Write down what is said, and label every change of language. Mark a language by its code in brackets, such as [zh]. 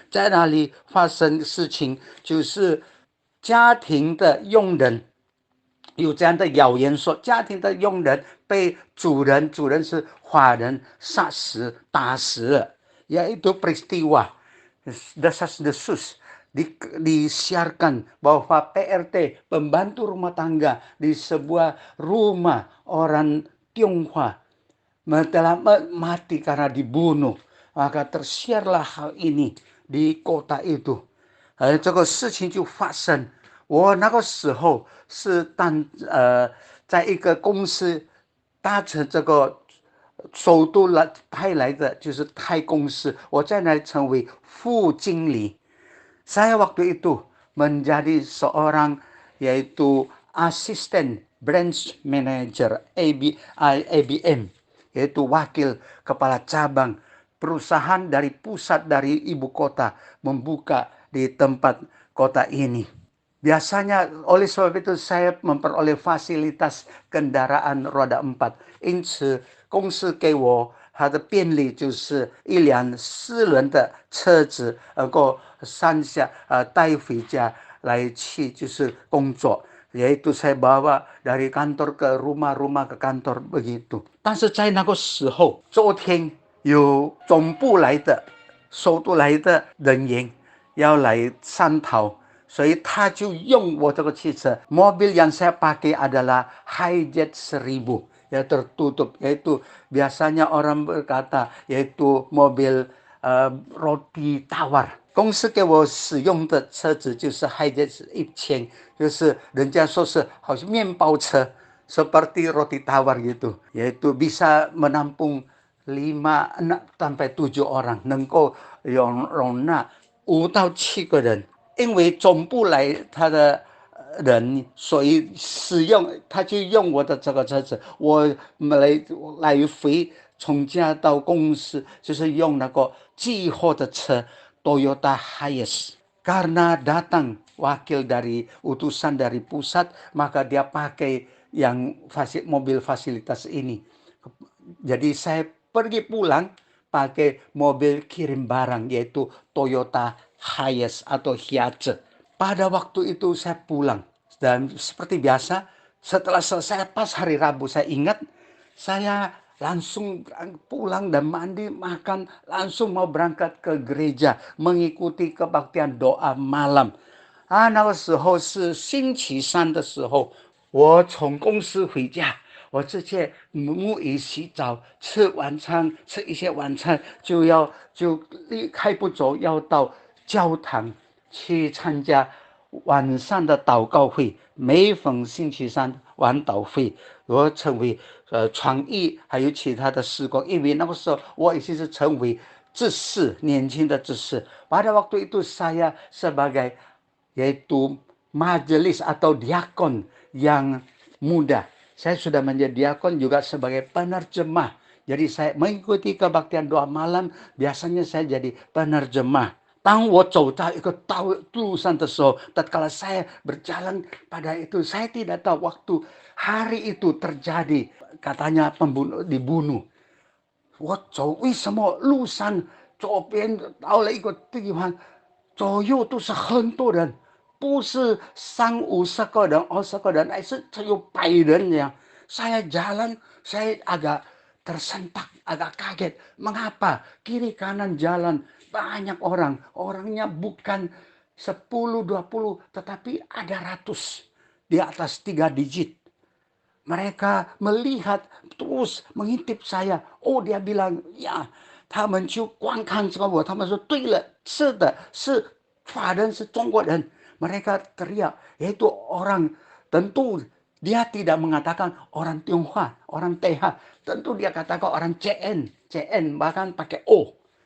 [zh] 在那里发生事情，就是家庭的佣人，有这样的谣言说，家庭的佣人被主人是华人杀死、打死了。 [id] yaitu peristiwa desas-desus disiarkan bahwa PRT, pembantu rumah tangga di sebuah rumah orang Tionghoa telah mati karena dibunuh. Maka tersiarlah hal ini di kota itu。 [zh] 这个事情就发生。我那个时候是在一个公司搭乘这个首都派来的，就是泰公司，我在那里成为副经理。 [id] Saya waktu itu menjadi seorang yaitu asisten branch manager ABM, yaitu wakil kepala cabang perusahaan dari pusat dari ibu kota membuka di tempat kota ini. Biasanya oleh sebab itu saya memperoleh fasilitas kendaraan roda 4， [zh] 因此公司给我它的便利就是一辆4轮的车子，能够上下带回家来去就是工作。 [id] yaitu saya bawa dari kantor ke rumah ke kantor begitu。 [zh] 但是在那个时候，昨天有总部来的、首都来的人员要来商讨，所以他就用我这个汽车。 [id] mobil yang saya pakai adalah Hijet 1000，ya tertutup， yaitu biasanya orang berkata yaitu mobil roti tawar。 [zh] 公司给我使用的车子就是 Hijet 1000，就是人家说是好像面包车 [id] seperti roti tawar gitu， yaitu bisa menampung 5-7 orang， [zh] 能够容纳5到7个人。因为总部来他的人，所以他就用我的这个车子，我来回从家到公司就是用那个寄货的车 Toyota Hiace。 [id] Karena datang wakil dari utusan dari pusat, maka dia pakai yang mobil fasilitas ini. Jadi saya pergi pulang pakai mobil kirim barang yaitu Toyota Hiace atau Hiace. Pada waktu itu saya pulang dan seperti biasa setelah selesai pas hari Rabu, saya ingat saya langsung pulang dan mandi, makan, langsung mau berangkat ke gereja mengikuti kebaktian doa malam。 [zh] 那个时候是星期三的时候，我从公司回家，我直接沐浴洗澡，吃晚餐，吃一些晚餐就离开不走，要到教堂去参加晚上的祷告会。每逢星期三晚祷会，我成为传译还有其他的事工，因为那个时候我已经是成为执事，年轻的执事。 [id] Pada waktu itu saya sebagai yaitu majelis atau diakon yang muda. Saya sudah menjadi diakon juga sebagai penerjemah. Jadi saya mengikuti kebaktian doa malam, biasanya saya jadi penerjemah。 [zh] 当我走到一个路上的时候， [id] tatkala saya berjalan pada itu, saya tidak tahu waktu hari itu terjadi katanya dibunuh。 [zh] 我走，为什么路上左边到了一个地方，左右都是很多人，不是30-50个人、20个人，而是只有100人这样。 [id] saya jalan, saya agak tersentak, agak kaget. Mengapa kiri kanan jalan banyak orang, orangnya bukan 10-20, tetapi ada ratus, di atas 3 digit. Mereka melihat terus mengintip saya. [zh] Oh, [id] dia bilang, ya, [zh] 他们就观看着我，他们说对了，是的，是法人，是中国人。 [id] Mereka teriak, yaitu orang, tentu dia tidak mengatakan orang Tionghoa, orang TH, tentu dia katakan orang CN bahkan pakai O.